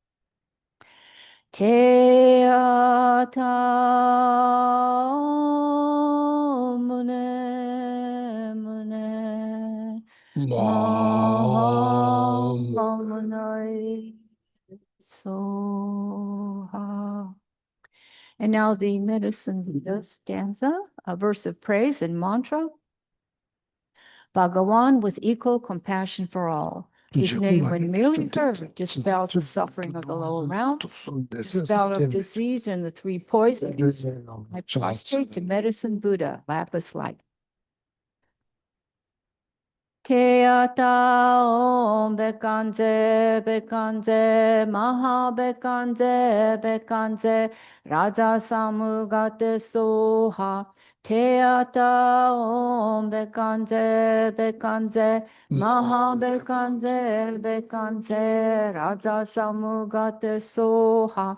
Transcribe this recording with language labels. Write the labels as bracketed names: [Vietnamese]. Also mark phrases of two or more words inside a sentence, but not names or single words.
[Sanskrit] तद्यथा मुने मुने महा मुनये स्वाहा. [English] And now the medicine Buddha stanza, a verse of praise and mantra. Bhagawan with equal compassion for all, whose name, when merely heard, dispels the suffering of the lower realms, dispel of disease and the three poisons. I prostrate to medicine Buddha, lapis light. [Sanskrit] तद्यथा ओं भैषज्ये भैषज्ये महा भैषज्ये भैषज्ये राज समुद्गते स्वाहा. तद्यथा ओं भैषज्ये भैषज्ये महा भैषज्ये भैषज्ये राज समुद्गते स्वाहा.